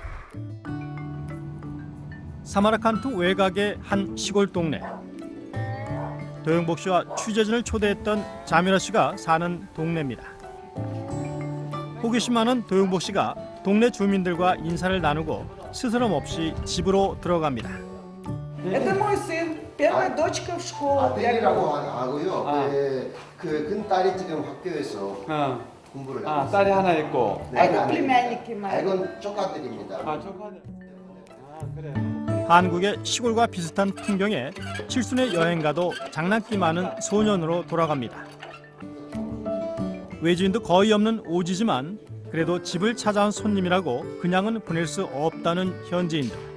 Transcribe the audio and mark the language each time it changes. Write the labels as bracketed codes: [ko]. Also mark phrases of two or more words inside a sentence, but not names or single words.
[ko] 사마르칸트 외곽의 한 시골 동네. 도영복 씨와 취재진을 초대했던 자미라 씨가 사는 동네입니다. 호기심 많은 도영복 씨가 동네 주민들과 인사를 나누고 스스럼 없이 집으로 들어갑니다. [ru] Это мой сын, первая дочка в школу. [ko] 아들이라고 하고요. 그 큰딸이 지금 학교에서 공부를 하고 있어요. 딸이 하나 있고. [ru] Это племянники мои. [ko] 이건 조카들입니다. 조카들. 그래. 한국의 시골과 비슷한 풍경에 칠순의 여행가도 장난기 많은 소년으로 돌아갑니다. 외지인도 거의 없는 오지지만 그래도 집을 찾아온 손님이라고 그냥은 보낼 수 없다는 현지인들.